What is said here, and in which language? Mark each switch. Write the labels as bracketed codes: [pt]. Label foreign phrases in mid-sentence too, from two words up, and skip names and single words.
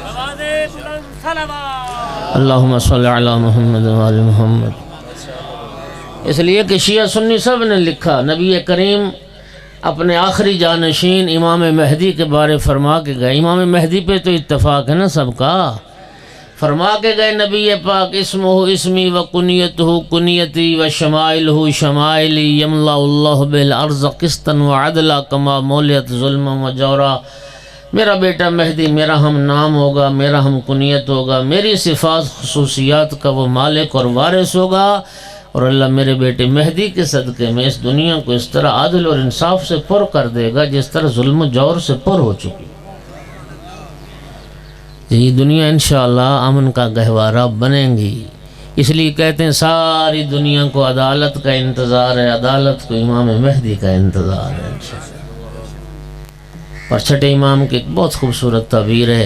[ar] اللہم صلی علی محمد و آل محمد. [ur] اس لیے کہ شیعہ سنی سب نے لکھا نبی کریم اپنے آخری جانشین امام مہدی کے بارے فرما کے گئے. امام مہدی پہ تو اتفاق ہے نا سب کا. فرما کے گئے نبی پاک [ar] اسمہ اسمی و کنیتہ کنیتی و شمائلہ شمائلی یملا اللہ بالارض قسطا و عدلا کما مولیت ظلم و جورا. [ur] میرا بیٹا مہدی میرا ہم نام ہوگا، میرا ہم کنیت ہوگا، میری صفات خصوصیات کا وہ مالک اور وارث ہوگا. اور اللہ میرے بیٹے مہدی کے صدقے میں اس دنیا کو اس طرح عدل اور انصاف سے پر کر دے گا جس طرح ظلم و جور سے پر ہو چکی. یہ دنیا انشاءاللہ امن کا گہوارہ بنیں گی. اس لیے کہتے ہیں ساری دنیا کو عدالت کا انتظار ہے، عدالت کو امام مہدی کا انتظار ہے انشاءاللہ. اور چھٹے امام کی ایک بہت خوبصورت تعبیر ہے.